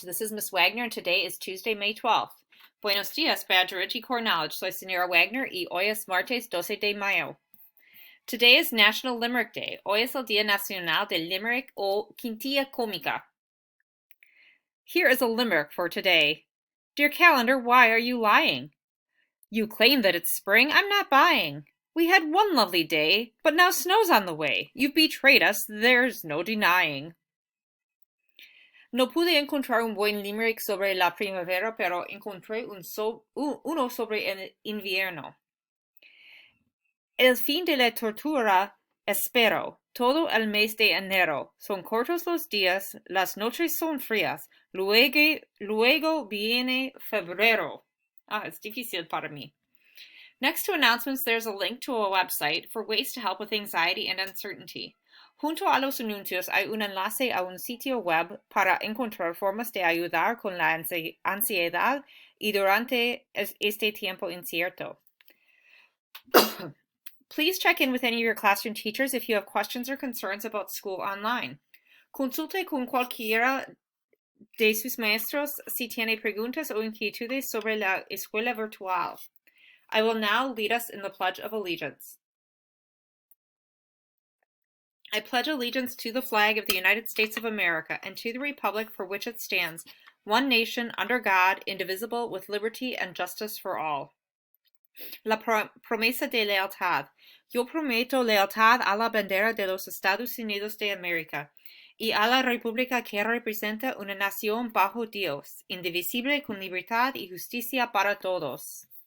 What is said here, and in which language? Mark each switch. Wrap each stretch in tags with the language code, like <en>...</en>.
<en>This is Miss Wagner, and today is Tuesday, May 12th.</en> <es>Buenos dias, Badger Ridge y Core Knowledge. Soy Señora Wagner y hoy es martes 12 de mayo.</es> <en>Today is National Limerick Day.</en> <es>Hoy es el Día Nacional del Limerick o Quintilla Cómica.</es> <en>Here is a limerick for today. Dear calendar, why are you lying? You claim that it's spring, I'm not buying. We had one lovely day, but now snow's on the way. You've betrayed us, there's no denying.</en> <es>No pude encontrar un buen limerick sobre la primavera, pero encontré uno sobre el invierno. El fin de la tortura espero, todo el mes de enero. Son cortos los días, las noches son frías, luego viene febrero.</es> <en>It's</en> <es>difícil para mí.</es> <en>Next to announcements, there's a link to a website for ways to help with anxiety and uncertainty.</en> <es>Junto a los anuncios hay un enlace a un sitio web para encontrar formas de ayudar con la ansiedad y durante este tiempo incierto.</es> <en>Please check in with any of your classroom teachers if you have questions or concerns about school online.</en> <es>Consulte con cualquiera de sus maestros si tiene preguntas o inquietudes sobre la escuela virtual.</es> <en>I will now lead us in the Pledge of Allegiance. I pledge allegiance to the flag of the United States of America and to the republic for which it stands, one nation, under God, indivisible, with liberty and justice for all.</en> <es>La promesa de lealtad. Yo prometo lealtad a la bandera de los Estados Unidos de América y a la república que representa una nación bajo Dios, indivisible, con libertad y justicia para todos.</es>